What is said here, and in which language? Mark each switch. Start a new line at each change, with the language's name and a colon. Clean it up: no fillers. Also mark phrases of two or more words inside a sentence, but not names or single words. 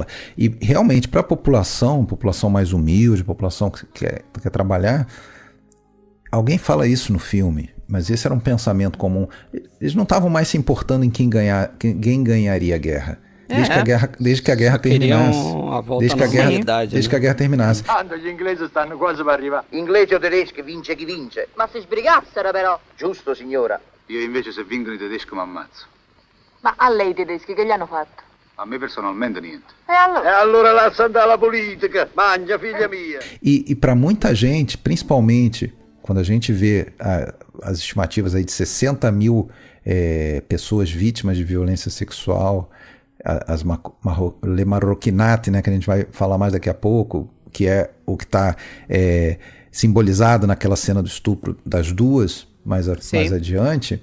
Portuguese: E realmente para a população mais humilde, população que quer trabalhar, alguém fala isso no filme, mas esse era um pensamento comum. Eles não estavam mais se importando em quem ganharia a guerra. Desde que a guerra terminasse. Desde que a guerra terminasse.
Italian: Tanto gli inglesi stanno quasi per arrivare. Inglesi o tedeschi, vince chi vince. Ma si sbrigassero però. Giusto, signora. Io invece se vincono i tedeschi mi ammazzo. Ma a lei i tedeschi che gli hanno fatto? A me personalmente niente. E allora? E allora lascia andare la politica. Mangia, figlia mia.
Portuguese: E para muita gente, principalmente quando a gente vê as estimativas aí de 60 mil pessoas vítimas de violência sexual, as Le Maroquinate, né, que a gente vai falar mais daqui a pouco, que é o que está simbolizado naquela cena do estupro das duas, mais adiante.